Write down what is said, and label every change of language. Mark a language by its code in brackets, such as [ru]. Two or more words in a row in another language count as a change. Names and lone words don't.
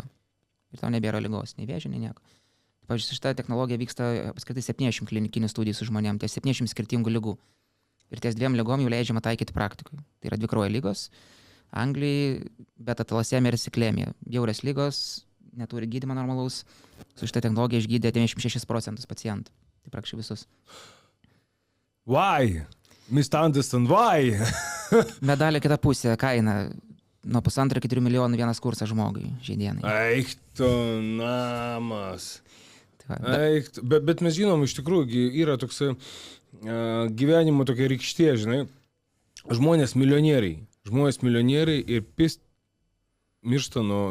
[lt] Ir tau nebėra ligos, nei vėžio, nei nieko. Pavyzdžiui, šita technologija vyksta apskritai 70 klinikinių studijų su žmonėm, ties 70 skirtingų ligų. Ir ties 2 ligom jau leidžiama taikyti praktikui. Tai yra 2 kraujo lygos, Anglijai, beta-talasemija ir siklemija. Bjaurios lygos, neturi gydymo normalaus. Su šita technologija išgydė 96% pacientų. Tai praktiškai visus. [en] Why? Mr. Anderson, why? [lt] Medalio kita pusė, kaina. Nuo 1,5 iki 3 milijonų vienas kursas žmogui šiandienai. Eik tu namas. Bet mes žinom, iš tikrųjų, yra toks gyvenimo tokia rykštė, žinai, žmonės milijonieriai ir miršta nuo vėžio.